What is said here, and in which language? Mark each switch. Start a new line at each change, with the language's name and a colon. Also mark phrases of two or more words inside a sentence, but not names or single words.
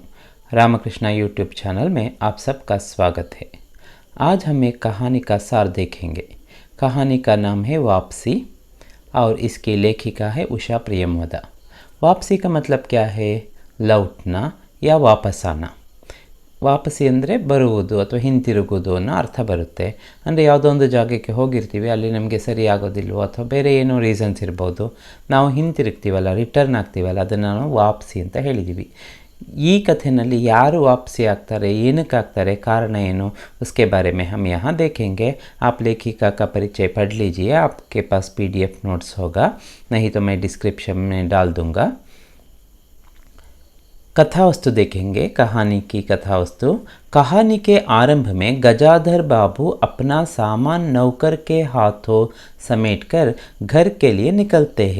Hindi: रामकृष्ण यूट्यूब चैनल में आप सबका स्वागत है। आज हम एक कहानी का सार देखेंगे। कहानी का नाम है वापसी और इसकी लेखिका है उषा प्रियमवदा। वापसी का मतलब क्या है? लौटना या वापस आना।
Kannada: ವಾಪಸಿ ಅಂದರೆ ಬರುವುದು ಅಥವಾ ಹಿಂತಿರುಗುವುದು ಅನ್ನೋ ಅರ್ಥ ಬರುತ್ತೆ. ಅಂದರೆ ಯಾವುದೋ ಒಂದು ಜಾಗಕ್ಕೆ ಹೋಗಿರ್ತೀವಿ, ಅಲ್ಲಿ ನಮಗೆ ಸರಿ ಆಗೋದಿಲ್ವೋ ಅಥವಾ ಬೇರೆ ಏನೋ ರೀಸನ್ಸ್ ಇರ್ಬೋದು, ನಾವು ಹಿಂತಿರುಗ್ತೀವಲ್ಲ, ರಿಟರ್ನ್ ಆಗ್ತೀವಲ್ಲ, ಅದನ್ನು ನಾವು ವಾಪಸಿ ಅಂತ ಹೇಳಿದ್ದೀವಿ. ಈ ಕಥೆಯಲ್ಲಿ ಯಾರು ವಾಪಸಿ ಆಗ್ತಾರೆ, ಏನಕ್ಕೆ ಆಗ್ತಾರೆ, ಕಾರಣ ಏನು,
Hindi: उसके बारे में हम यहाँ देखेंगे. आप लेखिका का परिचय पढ़ लीजिए, आपके पास
English: PDF notes
Hindi: होगा, नहीं तो मैं डिस्क्रिप्शन में डाल दूँगा. कथा वस्तु देखेंगे. कहानी की कथा वस्तु. कहानी के आरंभ में गजाधर बाबू अपना सामान नौकर के हाथों समेटकर घर के लिए निकलते हैं.